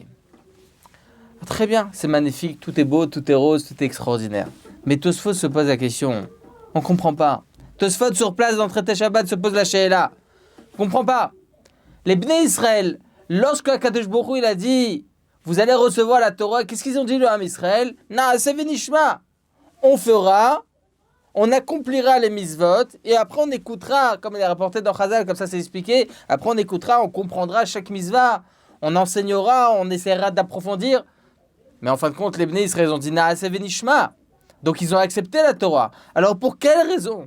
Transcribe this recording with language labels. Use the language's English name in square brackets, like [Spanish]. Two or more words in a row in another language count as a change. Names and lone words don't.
[French] Très bien, c'est magnifique, tout est beau, tout est rose, tout est extraordinaire. Mais Tosfot se pose la question, on ne comprend pas. Tosfot sur place dans le traité Shabbat se pose la Sheila. On ne comprend pas. Les [Hebrew] בני ישראל, [French] lorsque [Hebrew] הקדוש ברוך הוא [French] il a dit, vous allez recevoir la Torah, qu'est-ce qu'ils ont dit le [Hebrew] עם ישראל? נעשה ונשמע. [French] On fera, on accomplira les mitzvot, et après on écoutera, comme il est rapporté dans Chazal, comme ça c'est expliqué, après on écoutera, on comprendra chaque mitzvah, on enseignera, on essaiera d'approfondir. Mais en fin de compte, les [Hebrew] בני ישראל [French] ont dit [Hebrew] נעשה ונשמע. [French] Donc ils ont accepté la Torah. Alors pour quelle raison?